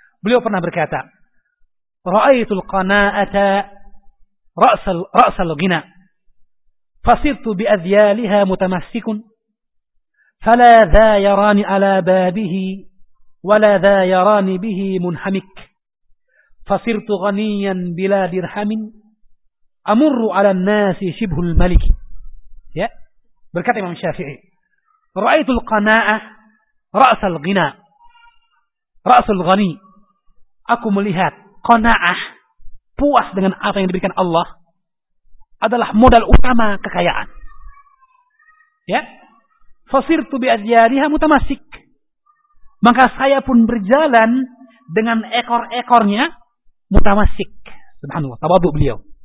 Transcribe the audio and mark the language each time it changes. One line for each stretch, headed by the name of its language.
Indonesian: Beliau pernah berkata,
Arabic: "Ra'aitu al-qana'ata ra'sal ghina, fasirtu bi adyaliha mutamassikun, fala dha yarani ala babihi ولا ذا يراني به منحمك فصرت غنيا بلا درهم امر على الناس شبه الملك.
Indonesian: Ya, berkata Imam Syafi'i,
Arabic: رأيت القناعة رأس الغنى رأس الغني.
Indonesian: Aku melihat qanaah, puas dengan apa yang diberikan Allah, adalah modal utama kekayaan. Ya,
Arabic: fasirtu bi adyariha mutamassik,
Indonesian: maka saya pun berjalan dengan ekor-ekornya mutamassik. Subhanallah, tawadhu beliau.